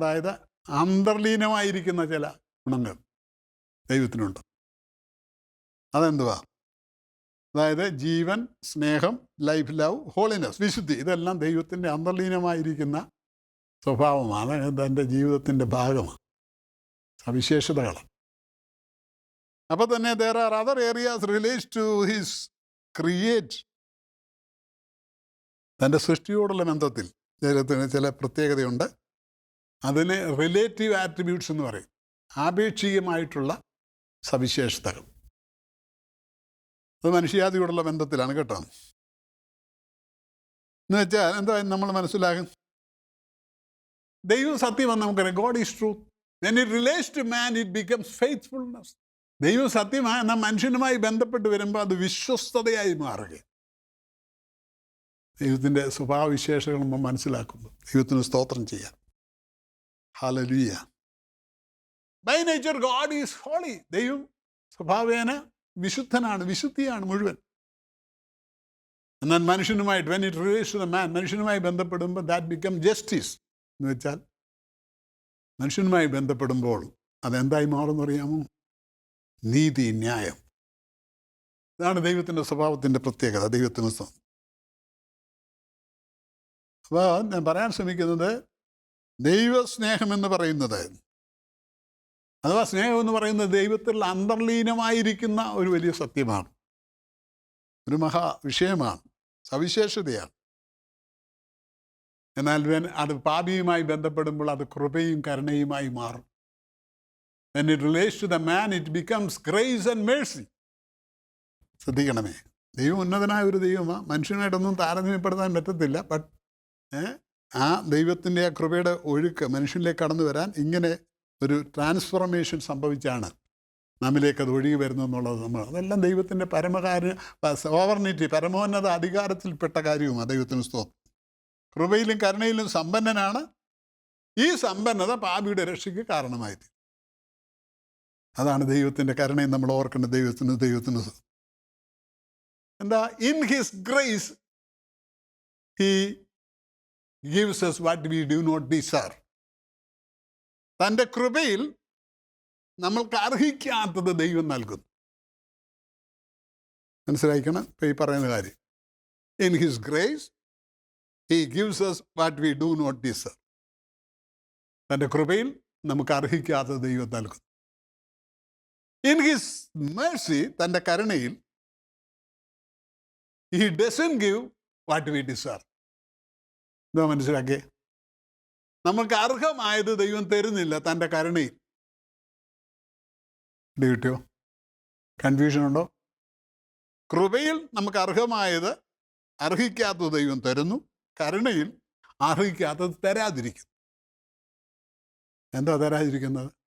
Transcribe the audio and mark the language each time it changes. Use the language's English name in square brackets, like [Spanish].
[Malayalam] അതായത് അന്തർലീനമായിരിക്കുന്ന ചില ഗുണങ്ങൾ ദൈവത്തിനുണ്ട്. അതെന്തുവാ? അതായത് ജീവൻ, സ്നേഹം, [English] life, love, holiness, [Malayalam] വിശുദ്ധി, ഇതെല്ലാം ദൈവത്തിൻ്റെ അന്തർലീനമായിരിക്കുന്ന സ്വഭാവമാണ്. അതെൻ്റെ ജീവിതത്തിൻ്റെ ഭാഗമാണ്, സവിശേഷതകളാണ്. അപ്പോൾ തന്നെ [English] there are other areas relates to his create. [Malayalam] തൻ്റെ സൃഷ്ടിയോടുള്ള ബന്ധത്തിൽ ദൈവത്തിന് ചില പ്രത്യേകതയുണ്ട്. അതിന് റിലേറ്റീവ് ആട്രിബ്യൂട്ട്സ് എന്ന് പറയും, ആപേക്ഷികമായിട്ടുള്ള സവിശേഷതകൾ. അത് മനുഷ്യാദിയോടുള്ള ബന്ധത്തിലാണ് കേട്ടോ. എന്ന് വെച്ചാൽ എന്താ നമ്മൾ മനസ്സിലാകും? ദൈവം സത്യമെന്ന് നമുക്കറിയാം. [English] God is truth. When it relates to man, it becomes faithfulness. [Malayalam] ദൈവം സത്യമായി നാം മനുഷ്യനുമായി ബന്ധപ്പെട്ട് വരുമ്പോൾ അത് വിശ്വസ്തതയായി മാറുക. ദൈവത്തിൻ്റെ സ്വഭാവവിശേഷങ്ങൾ നമ്മൾ മനസ്സിലാക്കുന്നു. ദൈവത്തിന് സ്തോത്രം ചെയ്യാം. Hallelujah. [English] By nature God is holy. [Malayalam] ദൈവം സ്വഭാവേന വിശുദ്ധനാണ്, വിശുദ്ധിയാണ് മുഴുവൻ. എന്നാൽ മനുഷ്യനുമായിട്ട് [English] when it relates to the man, [Malayalam] മനുഷ്യനുമായി ബന്ധപ്പെടുമ്പോൾ [English] that become justice. [Malayalam] എന്ന് വെച്ചാൽ മനുഷ്യനുമായി ബന്ധപ്പെടുമ്പോൾ അതെന്തായി മാറുമെന്ന് അറിയാമോ? നീതി, ന്യായം. ഇതാണ് ദൈവത്തിൻ്റെ സ്വഭാവത്തിൻ്റെ പ്രത്യേകത. ദൈവത്തിന് അപ്പോൾ ഞാൻ പറയാൻ ശ്രമിക്കുന്നത് ദൈവസ്നേഹമെന്ന് പറയുന്നത്, അഥവാ സ്നേഹമെന്ന് പറയുന്നത് ദൈവത്തിൽ അന്തർലീനമായിരിക്കുന്ന ഒരു വലിയ സത്യമാണ്, ഒരു വിഷയമാണ്, സവിശേഷതയാണ്. എന്നാൽ അത് പാപിയുമായി ബന്ധപ്പെടുമ്പോൾ അത് കൃപയും കരുണയുമായി മാറും. [English] When it relates to the man, it becomes grace and mercy. [Malayalam] ശ്രദ്ധിക്കണമേ, ദൈവം ഉന്നതനായ ഒരു ദൈവമാണ്. മനുഷ്യനായിട്ടൊന്നും താരതമ്യപ്പെടുത്താൻ പറ്റത്തില്ല. ബട്ട് ആ ദൈവത്തിൻ്റെ ആ കൃപയുടെ ഒഴുക്ക് മനുഷ്യനിലേക്ക് കടന്നു വരാൻ ഇങ്ങനെ ഒരു ട്രാൻസ്ഫോർമേഷൻ സംഭവിച്ചാണ് നമ്മിലേക്ക് അത് ഒഴുകി വരുന്നതെന്നുള്ളത് അതെല്ലാം ദൈവത്തിൻ്റെ സോവർണിറ്റി, പരമോന്നത അധികാരത്തിൽപ്പെട്ട കാര്യവുമാണ്. ദൈവത്തിന് സ്തോത്രം. കൃപയിലും കരുണയിലും സമ്പന്നനാണ്. ഈ സമ്പന്നത പാപിയുടെ രക്ഷയ്ക്ക് കാരണമായി. അതാണ് ദൈവത്തിൻ്റെ കരുണയും നമ്മൾ ഓർക്കേണ്ട. ദൈവത്തിന് എന്താ? [English] In his grace he gives us what we do not deserve. [Malayalam] തൻ്റെ കൃപയിൽ നമ്മൾക്ക് അർഹിക്കാത്തത് ദൈവം നൽകുന്നു. മനസ്സിലാക്കണം ഇപ്പം ഈ പറയുന്ന കാര്യം. [English] In his grace he gives us what we do not deserve. [Malayalam] തൻ്റെ കൃപയിൽ നമുക്ക് അർഹിക്കാത്തത് ദൈവം നൽകുന്നു. [English] in his mercy, [Malayalam] തൻ്റെ കരുണയിൽ [English] he doesn't give what we deserve. [Malayalam] എന്താ മനസ്സിലാക്കിയേ? നമുക്ക് അർഹമായത് ദൈവം തരുന്നില്ല തൻ്റെ കരുണയിൽ. കിട്ടിയോ? കൺഫ്യൂഷൻ ഉണ്ടോ? കൃപയിൽ നമുക്ക് അർഹമായത് അർഹിക്കാത്തത് ദൈവം തരുന്നു, കരുണയിൽ അർഹിക്കാത്തത് തരാതിരിക്കുന്നു. എന്താ തരാതിരിക്കുന്നത്?